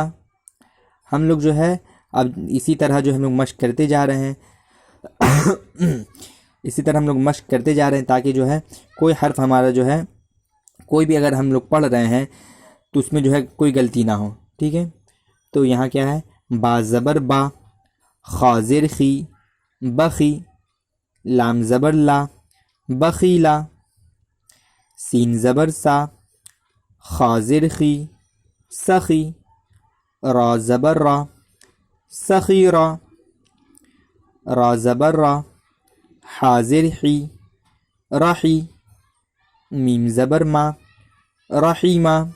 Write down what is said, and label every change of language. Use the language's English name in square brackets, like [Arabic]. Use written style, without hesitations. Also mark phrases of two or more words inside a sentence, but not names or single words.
[Urdu] ہم لوگ جو ہے اب اسی طرح جو ہم لوگ مشق کرتے جا رہے ہیں اسی طرح ہم لوگ مشق کرتے جا رہے ہیں تاکہ جو ہے کوئی حرف ہمارا جو ہے کوئی بھی اگر ہم لوگ پڑھ رہے ہیں تو اس میں جو ہے کوئی غلطی نہ ہو۔ ٹھیک ہے، تو یہاں کیا ہے، با زبر با، خا زیر خی، بخی، لام زبر لا، بخیلا، سین زبر سا، خا زیر خی، سخی، را زبر را، سخیرا، را زبر را، حاضر حی، رحی، میم زبر ما، رحیما،